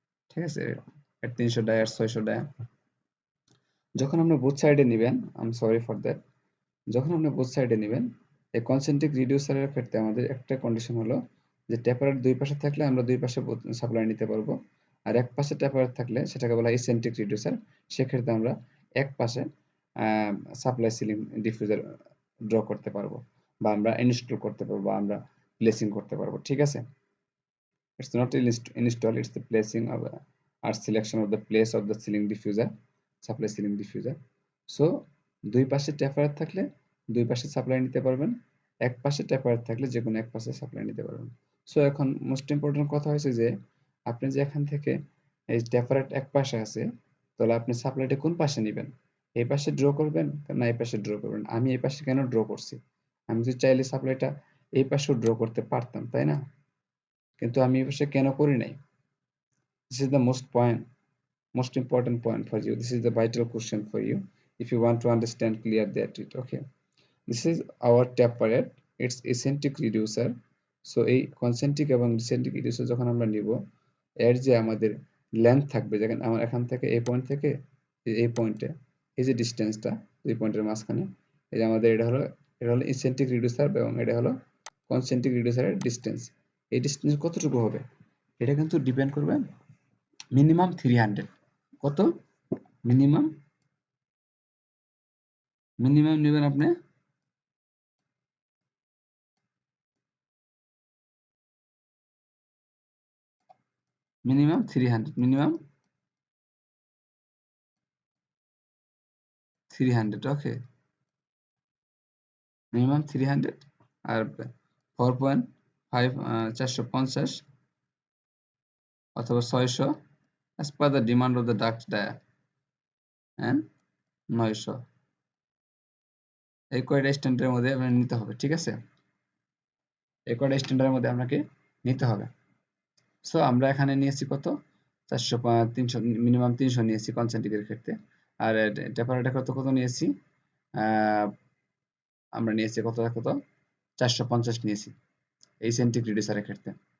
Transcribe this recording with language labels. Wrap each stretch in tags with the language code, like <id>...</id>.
<bn>ঠিক আছে, 300 ডায়া আর 600 ডায়া। যখন আপনি বোথ সাইডে নেবেন,</bn> <en>I am sorry for that,</en> <bn>যখন আপনি বোথ সাইডে নেবেন, এই কনসেন্ট্রিক রিডিউসারের ক্ষেত্রে আমাদের একটা কন্ডিশন হলো যে টেপারের দুই পাশে থাকলে আমরা দুই পাশে সাপ্লাই নিতে পারবো, আর এক পাশে টেপারের থাকলে সেটাকে বলা হয় ইসেন্ট্রিক রিডিউসার। সেক্ষেত্রে আমরা এক পাশে সাপ্লাই সিলিং ডিফিউজার ড্র করতে পারবো, বা আমরা ইনস্টল করতে পারবো, বা আমরা প্লেসিং করতে পারবো। ঠিক আছে,</bn> <en>it's not install, it's the placing of or selection of the place of the ceiling diffuser, supply ceiling diffuser.</en> <bn>So দুই পাশে টেপার থাকলে দুই পাশে সাপ্লাই নিতে পারবেন, এক পাশে টেপার থাকলে যে কোনো এক পাশে সাপ্লাই নিতে পারবেন। সো এখন মোস্ট ইম্পর্টেন্ট কথা হয়েছে যে আপনি যে এখান থেকে এই টেপারেট এক পাশে আছে, তাহলে আপনি সাপ্লাইটা কোন পাশে নেবেন? এই পাশে ড্র করবেন না এই পাশে ড্র করবেন? আমি এই পাশে কেন ড্র করছি? আমি যদি চাইলে সাপ্লাইটা এই পাশেও ড্র করতে পারতাম, তাই না? কিন্তু আমি এই পাশে কেন করি নাই?</bn> <en>This is the most important point for you. This is the vital question for you. If you want to understand clear that it. Okay. This is our tapered. It's eccentric reducer.</en> <bn>So এই concentric এবং eccentric reducer যখন আমরা নিব, এর যে আমাদের length থাকবে, যেখানে আমার এখান থেকে এই পয়েন্ট থেকে এই পয়েন্টে, এই যে ডিস্টেন্সটা দুই পয়েন্টের মাঝখানে, এই যে আমাদের এটা হলো eccentric reducer এবং এটা হলো concentric reducer এর ডিস্টেন্স। এই ডিস্টেন্স কতটুকু হবে এটা কিন্তু ডিপেন্ড করবে মিনিমাম 300। কত? মিনিমাম মিনিমাম নেবেন আপনি মিনিমাম 300, মিনিমাম 300। ওকে, মিনিমাম 300 আর 4.5 450 অথবা 600</bn> <en>as per the demand of the duct dia,</en> <bn>and 900। এই কয়টা স্ট্যান্ডার্ডের মধ্যে আপনাকে নিতে হবে। ঠিক আছে, এই কয়টা স্ট্যান্ডার্ডের মধ্যে আপনাকে নিতে হবে। সো আমরা এখানে নিয়েছি কত 400 300, মিনিমাম 300 নিয়েছি কনসেন্ট্রিকের ক্ষেত্রে। আর টেপারেটা কত কত নিয়েছি, আমরা নিয়েছি কত 450 নিয়েছি এই সেন্ট্রিক রিডিউসারের ক্ষেত্রে।</bn>